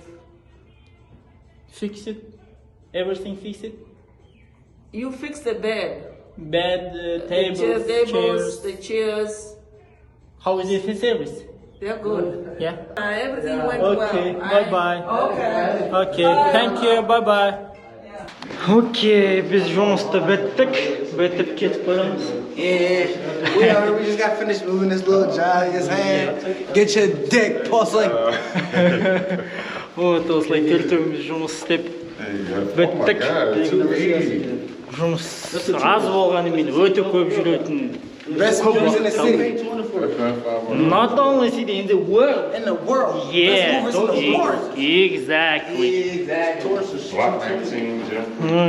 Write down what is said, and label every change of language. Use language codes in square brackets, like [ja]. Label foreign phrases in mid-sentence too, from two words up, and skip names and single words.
[en] Fix it. Everything fix it. You fixed the bed, Bed, tables, tables, chairs. the chairs. How is it service? They're good. Yeah. Everything went Okay. well. Bye-bye. Okay. Okay. Thank you. Bye-bye. [kk] Окей, біз жұмысты бітіп кетіп барамыз. [en] Yeah, we just got finished moving this little job. Just saying, get your dick, pussy. [kk] Вот, осылай төртеуміз жұмыс істеп біттік. Жұмыс аз болғанымен өте көп жүретін. [en] Best movers in the city. Not only city, in the world. In the world. Yeah, Best movers in the world. exactly. Exactly. Block magazines, yeah.